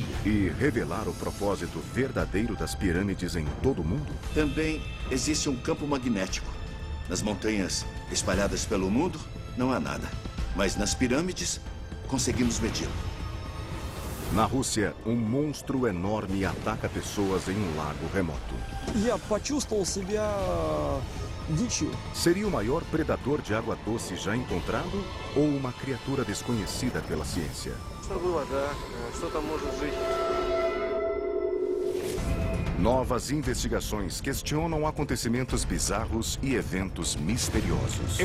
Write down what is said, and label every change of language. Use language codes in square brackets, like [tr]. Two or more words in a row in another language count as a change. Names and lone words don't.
[pt] E revelar o propósito verdadeiro das pirâmides em todo o mundo? Também existe um campo magnético. Nas montanhas espalhadas pelo mundo, não há nada. Mas nas pirâmides, conseguimos medi-lo. Na Rússia, um monstro enorme ataca pessoas em um lago remoto. [ru] Я почувствовал себя дичью. [pt] Seria o maior predador de água doce já encontrado ou uma criatura desconhecida pela ciência? Novas investigações questionam acontecimentos bizarros e eventos misteriosos.